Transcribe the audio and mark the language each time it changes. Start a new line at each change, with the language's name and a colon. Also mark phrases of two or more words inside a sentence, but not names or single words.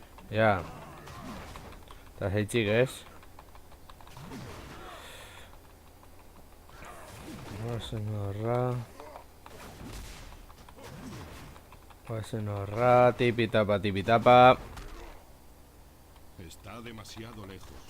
Spanish: Ya. ¿Estás ahí, chicas?
Basque: Guazen horra. Tipitapa.
Spanish: Está demasiado lejos.